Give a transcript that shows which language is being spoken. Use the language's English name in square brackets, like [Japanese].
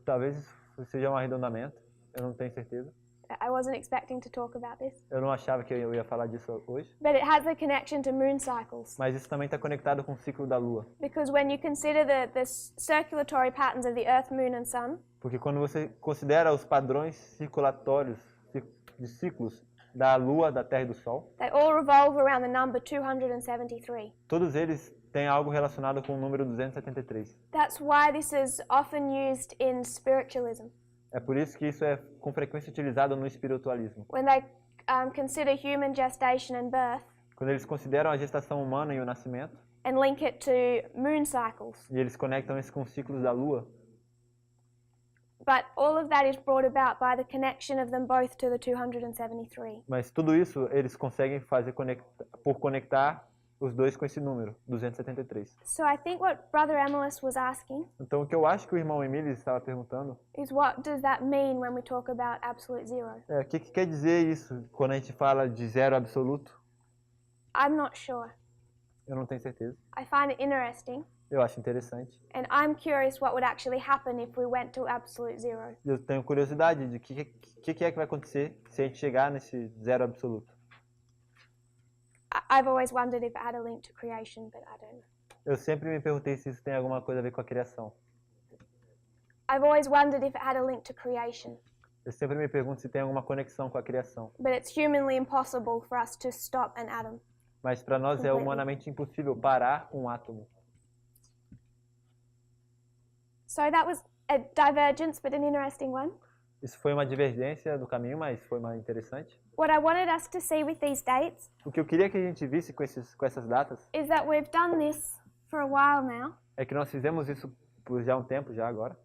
[Portuguese] talvez seja um arredondamento, eu não tenho certeza. [English] I wasn't expecting to talk about this. [Portuguese] Eu não achava que eu ia falar disso hoje. [English] But it has a connection to moon cycles. [Portuguese] Mas isso também está conectado com o ciclo da Lua. [English] Because when you consider the circulatory patterns of the Earth, Moon and Sun, [Portuguese] Porque quando você considera os padrões circulatórios de ciclos da Lua, da Terra e do Sol, [English] they all revolve around the number 273. [Portuguese] todos eles têm algo relacionado com o número 273. [English] That's why this is often used in spiritualism. [Portuguese] É por isso que isso é com frequência utilizado no espiritualismo. [English] When they consider human gestation and birth [Portuguese] Quando eles consideram a gestação humana e o nascimento, [English] and link it to moon cycles. [Portuguese] e eles conectam isso com os ciclos da Lua, [English] But all of that is brought about by the connection of them both to the 273. [Portuguese] mas tudo isso eles conseguem fazer por conectar os dois com esse número, 273. [English] So I think what Brother Emilus was asking [Portuguese] Então, o que eu acho que o irmão Emílio estava perguntando [English] is what does that mean when we talk about absolute zero? [Portuguese] é o que quer dizer isso quando a gente fala de zero absoluto? [English] I'm not sure. [Portuguese] Eu não tenho certeza. [English] I find it interesting, [Portuguese] Eu acho interessante. [English] and I'm curious what would actually happen if we went to absolute zero. [Portuguese] Eu tenho curiosidade de o que é que vai acontecer se a gente chegar nesse zero absoluto. [English] I've always wondered if it had a link to creation, but I don't know. [Portuguese] Eu sempre me perguntei se isso tem alguma coisa a ver com a criação. [English] I've always wondered if it had a link to creation, [Portuguese] Eu sempre me pergunto se tem alguma conexão com a criação. [English] but it's humanly impossible for us to stop an atom. [Portuguese] Mas para nós é [English] Completely. [Portuguese] humanamente impossível parar um átomo. [English] So that was a divergence, but an interesting one. [Portuguese] Isso foi uma divergência do caminho, mas foi uma interessante. [English] What I wanted us to see with these dates [Portuguese] O que eu queria que a gente visse com essas datas [English] is that we've done this for a while now, [Portuguese] é que nós fizemos isso por já um tempo já agora.